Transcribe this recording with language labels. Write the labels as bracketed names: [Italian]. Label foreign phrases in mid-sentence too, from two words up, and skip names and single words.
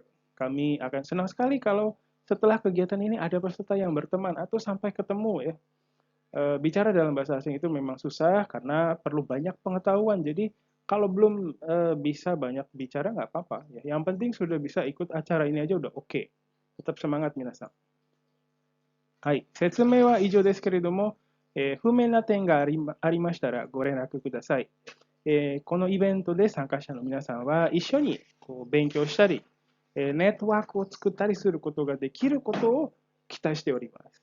[Indonesian] Kami akan senang sekali kalau setelah kegiatan ini ada peserta yang berteman atau sampai ketemu ya. Bicara dalam bahasa asing itu memang susah karena perlu banyak pengetahuan. Jadi kalau belum bisa banyak bicara nggak apa-apa. Ya. Yang penting sudah bisa ikut acara ini aja udah oke. Tetap semangat minasan. [Japanese] はい、説明は以上ですけれども、不明な点がありましたらご連絡ください。このイベントで参加者の皆さんは一緒に勉強したり、ネットワークを作ったりすることができることを期待しております。